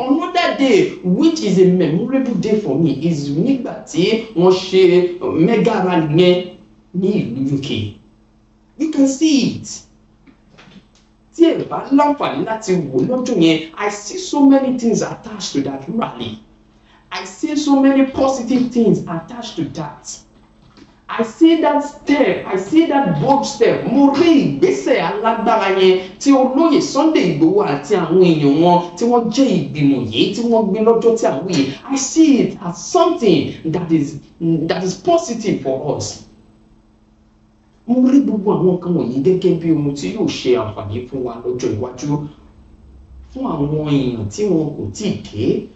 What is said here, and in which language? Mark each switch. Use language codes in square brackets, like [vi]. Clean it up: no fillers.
[en] Another day which is a memorable day for me is [yo] nígbà tí wọ́n ṣe mega rally yẹn ní ìlú UK. [en] You can see it. [yo] Tí ẹ bá láǹfààní láti wò lọ́jọ́ yẹn, [en] I see so many things attached to that rally. I see so many positive things attached to that. I see that step, I see that bold step. [yo] Mo rí ìgbésẹ̀ alágbára yẹn tí olóyè Sunday Igboho àti àwọn èèyàn wọn tí wọ́n jẹ́ ìgbìmọ̀ yìí tí wọ́n gbé lọ́jọ́ tí àwọn yìí. [en] I see it as something that is positive for us. [yo] Mo rí gbogbo àwọn nǹkan wọ̀nyí gẹ́gẹ́ bí ohun tí yóò ṣe àǹfààní fún wa lọ́jọ́ iwájú fún àwọn èèyàn tí wọn kò tíì dé.